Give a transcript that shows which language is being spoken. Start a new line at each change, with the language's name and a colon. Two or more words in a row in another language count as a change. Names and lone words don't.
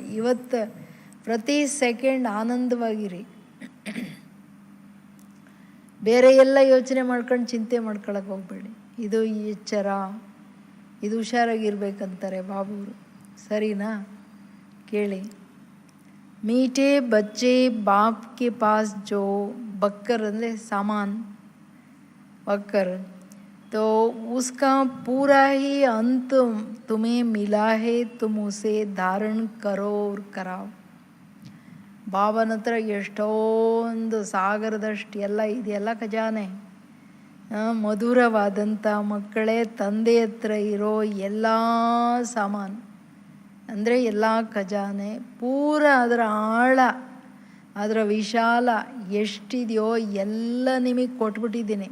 Kannada: ಇವತ್ತು ಪ್ರತಿ ಸೆಕೆಂಡ್ ಆನಂದವಾಗಿರಿ. ಬೇರೆ ಎಲ್ಲ ಯೋಚನೆ ಮಾಡ್ಕೊಂಡು ಚಿಂತೆ ಮಾಡ್ಕೊಳಕ್ಕೆ ಹೋಗ್ಬೇಡಿ. ಇದು ಎಚ್ಚರ, ಇದು ಹುಷಾರಾಗಿರ್ಬೇಕಂತಾರೆ ಬಾಬುವರು, ಸರಿನಾ? ಕೇಳಿ.
Hindi: मीठे बच्चे बाप के पास जो बक्कर ಅಂದರೆ सामान बक्कर, तो उसका पूरा ही अंत तुम्हें मिला है, तुम उसे धारण करो और कराओ.
Kannada: ಬಾಬನ ಹತ್ರ ಎಷ್ಟೊಂದು ಸಾಗರದಷ್ಟು ಎಲ್ಲ ಇದೆಲ್ಲ ಖಜಾನೆ. ಮಧುರವಾದಂಥ ಮಕ್ಕಳೇ, ತಂದೆ ಹತ್ರ ಇರೋ ಎಲ್ಲ ಸಾಮಾನು ಅಂದರೆ ಎಲ್ಲ ಖಜಾನೆ ಪೂರ ಅದರ ಆಳ, ಅದರ ವಿಶಾಲ ಎಷ್ಟಿದೆಯೋ ಎಲ್ಲ ನಿಮಗೆ ಕೊಟ್ಬಿಟ್ಟಿದ್ದೀನಿ.